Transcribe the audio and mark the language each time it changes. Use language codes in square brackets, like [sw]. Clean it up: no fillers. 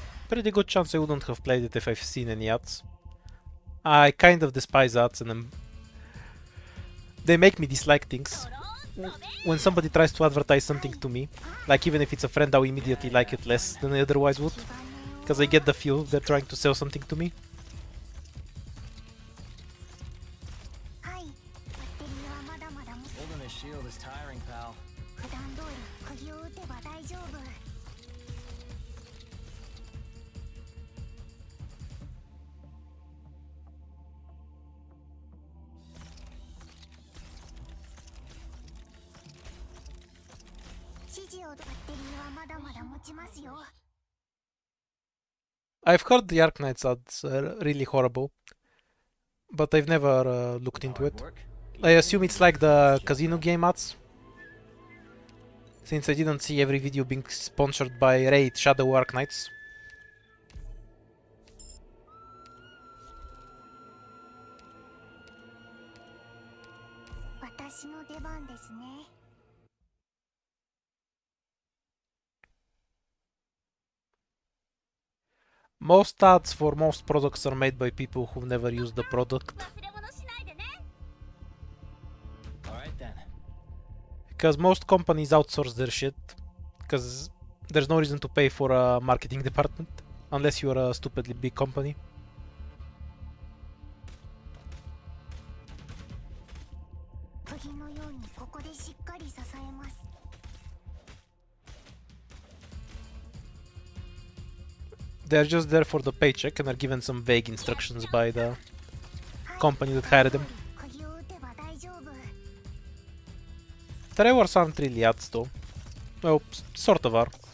[en] Pretty good chance I wouldn't have played it if I've seen any ads. I kind of despise ads, and they make me dislike things. When somebody tries to advertise something to me, like even if it's a friend, I'll immediately like it less than I otherwise would. Because I get the feel they're trying to sell something to me. [ja] はい。バッテリーはまだまだ持つ。 [en] Holding his shield is tiring, pal. [ja] 普段通り釘を打てば大丈夫。指示をバッテリーはまだまだ持ちますよ。 [en] I've heard the Arknights ads are really horrible, but I've never looked into it. Hard work. I assume it's like the casino game ads, since I didn't see every video being sponsored by Raid Shadow Arknights. [ja] 私の出番ですね。 [en] Most ads for most products are made by people who've never used the product, [ja] 忘れ物しないでね。 [en] Alright then. because most companies outsource their shit, because there's no reason to pay for a marketing department, unless you're a stupidly big company. [ja] 釘のようにここでしっかり支えます。 [en] They're just there for the paycheck and are given some vague instructions by the company that hired them. [ja] 釘を打てば大丈夫。 [en] The rewards aren't really ads though. Well, sort of are.